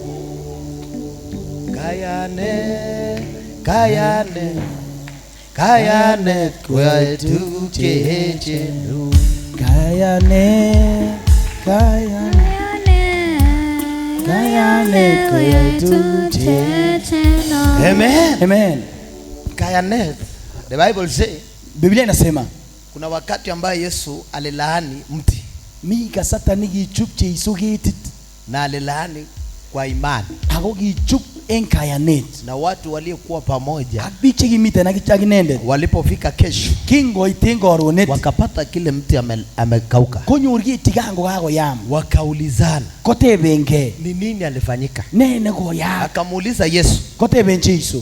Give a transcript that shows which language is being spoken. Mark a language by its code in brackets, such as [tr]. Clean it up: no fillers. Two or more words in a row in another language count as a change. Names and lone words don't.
[kln] Kayane kwetu chechenu. Kayane kwetu chechenu. Amen. Amen. Kayane. [en] The Bible say, [sw] Biblia inasema kuna wakati ambaye Yesu alilaani mti. [kln] Mika satani gichup cheisugetit. [sw] Na alilaani kwa imani. [kln] Ako gichup en kayanet. [sw] Na watu waliokuwa pamoja [kln] Biche gimite na kichaginende. [sw] walipofika kesho [kln] Kingo itengo ronet. [sw] wakapata kile mti amekauka. [kln] Konyorgi tigango kago yam. [sw] Wakaulizana [kln] Kotebenge. [sw] ni nini alifanyika. [kln] Nene go yam. [sw] Akamuuliza Yesu, [kln] Kotebenche Yesu.